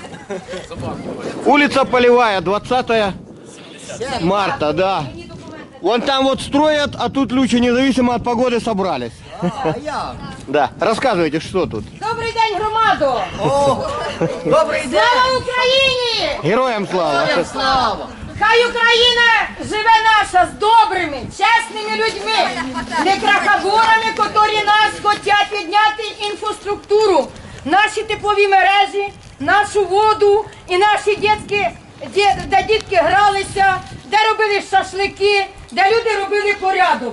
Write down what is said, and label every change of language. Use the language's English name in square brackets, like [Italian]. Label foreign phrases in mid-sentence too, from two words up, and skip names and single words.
[Russian] Улица Полевая, 20 марта, да. Вон там вот строят, а тут люди независимо от погоды собрались. Да, рассказывайте, что тут. [Ukrainian] Добрий день, громадо! Добрий день! Слава Україні! Героям слава! Слава! Хай Україна живе наша з добрими, чесними людьми, не крахоборами, які нас хочуть підняти інфраструктуру, наші теплові мережі, нашу воду і наші дітки, де дітки гралися, де робили шашлики, де люди робили порядок.